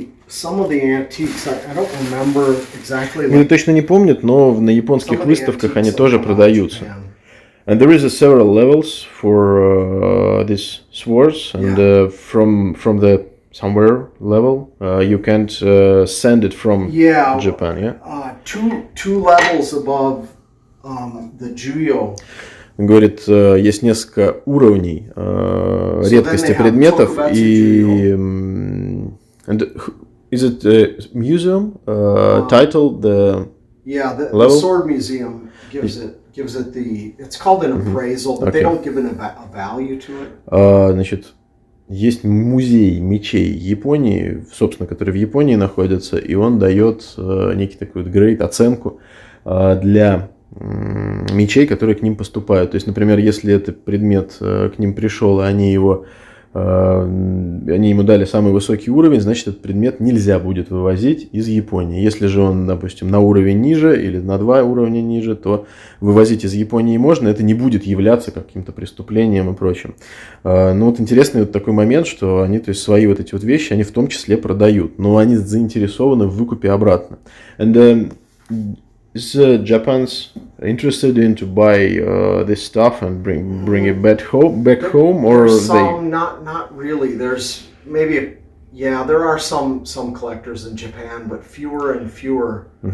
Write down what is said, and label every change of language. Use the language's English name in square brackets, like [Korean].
[English] Some of the antiques, I don't remember exactly. [Russian] Я точно не помню, но на японских выставках они тоже продаются. [English] And there is several levels for these swords, and from the somewhere level you can't send it from Japan. Yeah. Two levels above the Juyo. [Russian] Он говорит, есть несколько уровней редкости предметов и [English] and is it a museum title the the sword museum gives it it's called an appraisal, but they don't give it a value to it. [Russian] Значит, есть музей мечей Японии, собственно, который в Японии находится, и он дает некий такой вот грейд, оценку для мечей, которые к ним поступают. То есть, например, если этот предмет к ним пришел, и они ему дали самый высокий уровень, значит, этот предмет нельзя будет вывозить из Японии. Если же он, допустим, на уровень ниже или на 2 уровня ниже, то вывозить из Японии можно, это не будет являться каким-то преступлением и прочим. Ну вот интересный вот такой момент, что они, то есть, свои вот эти вот вещи, они в том числе продают, но они заинтересованы в выкупе обратно. [English] And is Japan's interested in to buy this stuff and bring it back home, or some, not really. There's maybe there are some collectors in Japan, but fewer and fewer.